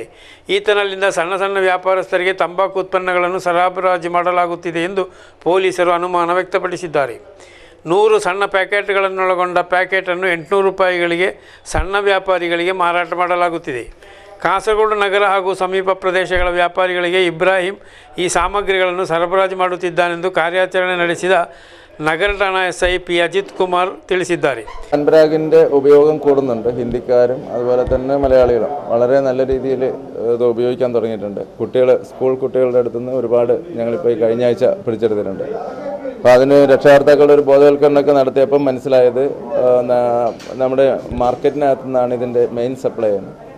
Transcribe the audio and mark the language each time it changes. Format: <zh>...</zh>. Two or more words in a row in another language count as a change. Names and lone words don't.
<kn>ಈತನಲ್ಲಿಂದ ಸಣ್ಣ ವ್ಯಾಪಾರಸ್ಥರಿಗೆ ತಂಬಾಕು ಉತ್ಪನ್ನಗಳನ್ನು ಸರಬರಾಜು ಮಾಡಲಾಗುತ್ತಿದೆ ಎಂದು ಪೊಲೀಸರು ಅನುಮಾನ ವ್ಯಕ್ತಪಡಿಸಿದ್ದಾರೆ. 100 ಸಣ್ಣ ಪ್ಯಾಕೆಟ್ಗಳನ್ನೊಳಗೊಂಡ ಪ್ಯಾಕೆಟನ್ನು 800 ರೂಪಾಯಿಗಳಿಗೆ ಸಣ್ಣ ವ್ಯಾಪಾರಿಗಳಿಗೆ ಮಾರಾಟ ಮಾಡಲಾಗುತ್ತಿದೆ. ಕಾಸರಗೋಡು ನಗರ ಹಾಗೂ ಸಮೀಪ ಪ್ರದೇಶಗಳ ವ್ಯಾಪಾರಿಗಳಿಗೆ ಇಬ್ರಾಹಿಂ ಈ ಸಾಮಗ್ರಿಗಳನ್ನು ಸರಬರಾಜು ಮಾಡುತ್ತಿದ್ದಾನೆಂದು ಕಾರ್ಯಾಚರಣೆ ನಡೆಸಿದ ನಗರ ಠಾಣ SI P അജിത് കുമാർ ತಿಳಿಸಿದ್ದಾರೆ.</kn> <ml>ഹാൻഡ്ബാഗിൻ്റെ ഉപയോഗം കൂടുന്നുണ്ട്. ഹിന്ദിക്കാരും അതുപോലെ തന്നെ മലയാളികളും വളരെ നല്ല രീതിയിൽ ഇത് ഉപയോഗിക്കാൻ തുടങ്ങിയിട്ടുണ്ട്. സ്കൂൾ കുട്ടികളുടെ അടുത്തുനിന്ന് ഒരുപാട് ഞങ്ങളിപ്പോൾ ഈ കഴിഞ്ഞ ആഴ്ച പിടിച്ചെടുത്തിട്ടുണ്ട്. അപ്പോൾ അതിന് രക്ഷാകർത്താക്കളുടെ ഒരു ബോധവൽക്കരണമൊക്കെ നടത്തിയപ്പം മനസ്സിലായത് നമ്മുടെ മാർക്കറ്റിനകത്തു നിന്നാണ് ഇതിൻ്റെ മെയിൻ സപ്ലൈ ചെയ്യുന്നത്.</ml>